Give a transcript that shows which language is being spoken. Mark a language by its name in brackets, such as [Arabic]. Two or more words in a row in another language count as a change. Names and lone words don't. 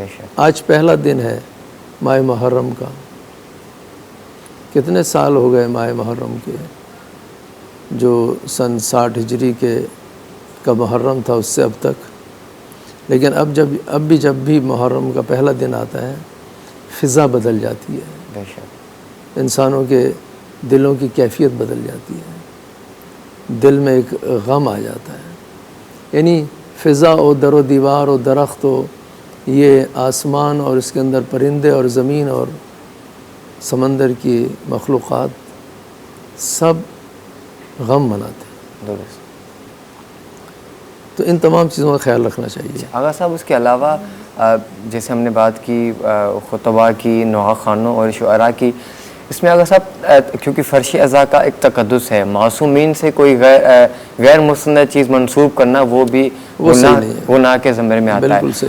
[Urdu] آج پہلا دن ہے ماہ محرم کا، کتنے سال ہو گئے ماہ محرم کے، جو سن 60 ہجری کا محرم تھا اس سے اب تک، لیکن اب بھی محرم کا پہلا دن آتا ہے فضا بدل جاتی ہے، انسانوں کے دلوں کی کیفیت بدل جاتی ہے، دل میں ایک غم آ جاتا ہے۔ یعنی فضا و در و دیوار و درخت و یہ آسمان اور اس کے اندر پرندے اور زمین اور سمندر کی مخلوقات سب غم مناتے ہیں۔ تو ان تمام چیزوں کا خیال رکھنا چاہیے. آغا صاحب اس کے علاوہ جیسے ہم نے بات کی خطبہ کی، نوحہ خوانوں اور شعراء کی، اس میں آغا صاحب کیونکہ فرش اعضاء کا ایک تقدس ہے، معصومین سے کوئی غیر مستند چیز منسوب کرنا وہ بھی گناہ کے زمرے میں آتا ہے.